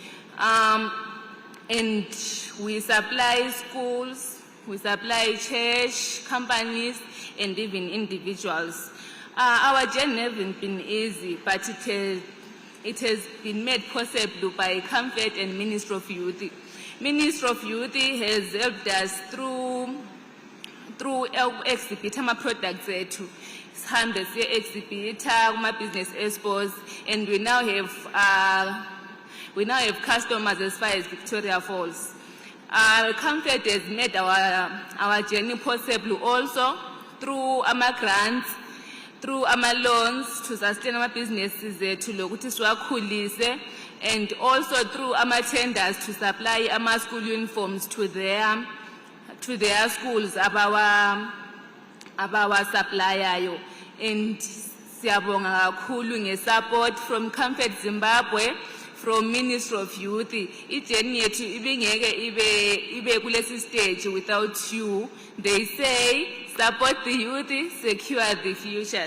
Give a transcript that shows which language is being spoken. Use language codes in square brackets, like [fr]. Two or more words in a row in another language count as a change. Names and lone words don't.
[en] And we supply schools, we supply church, companies, and even individuals. Our journey hasn't been easy, but it has been made possible by Comfort and Ministry of Youth. Ministry of Youth has helped us through exhibit [nd] ama products ethu. Sihambe siye [en] exhibit kuma business expos, and we now have customers as far as Victoria Falls. Comfort has made our journey possible also through ama grants, through ama loans to sustain our businesses to [nd] lokuthi siwakhulise, [en] and also through ama tenders to supply ama school uniforms to their schools abawa supplier. And [nd] siyabonga kakhulu nge-support [en] from Comfort Zimbabwe, from Ministry of Youth. [nd] Ijeni yethu ibingeke ibe kulesi stage [en] without you. They say, support the youth, secure the future.